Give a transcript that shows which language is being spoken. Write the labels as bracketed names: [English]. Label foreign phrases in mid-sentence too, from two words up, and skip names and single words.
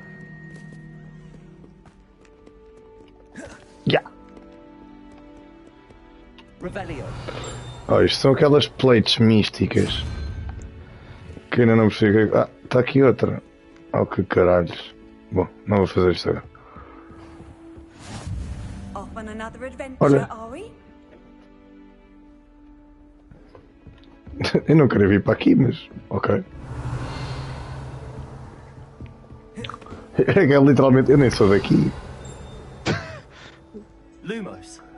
[Portuguese] Revelio. Isto são aquelas plates místicas. Que ainda não percebi. Está aqui outra. Que caralhos. Bom, não vou fazer isto agora. [English] Off on another adventure, [Portuguese] Olha. [English] are we? [Portuguese] Eu não queria vir para aqui, mas. Ok. É literalmente. Eu nem sou daqui. Lumos.